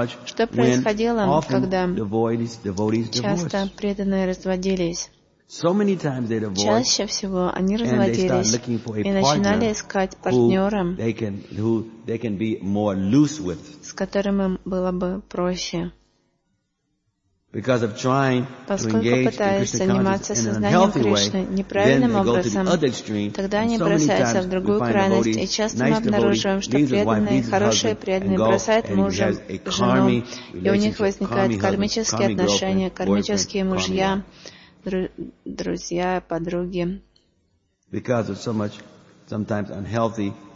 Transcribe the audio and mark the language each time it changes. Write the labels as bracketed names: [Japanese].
[Russian] Что происходило, когда часто преданные разводились? Чаще всего они разводились и начинали искать партнера, с которым им было бы проще. [English] Because of trying to engage in Krishna consciousness in an unhealthy way, then they go to the other extreme. [Russian] Тогда они бросаются в другую крайность, и часто мы обнаруживаем, что преданные, хорошие преданные, бросают мужа, жену, и у них возникают кармические отношения, кармические мужья, друзья, подруги. [English] Because of so much, sometimes unhealthy.